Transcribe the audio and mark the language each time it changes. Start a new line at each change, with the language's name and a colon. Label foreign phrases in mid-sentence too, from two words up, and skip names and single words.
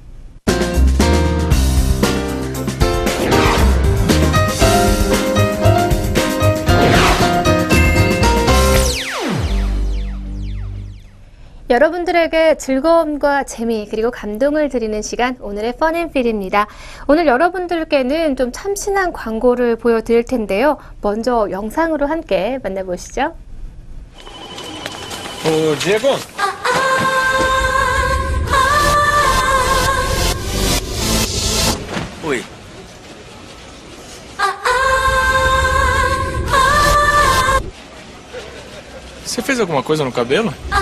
Korean: 여러분들에게 즐거움과 재미 그리고 감동을 드리는 시간, 오늘의 펀앤필입니다. 오늘 여러분들께는 좀 참신한 광고를 보여드릴 텐데요. 먼저 영상으로 함께 만나보시죠.
Portuguese: Ô, Diego. Oi. Você fez alguma coisa no cabelo?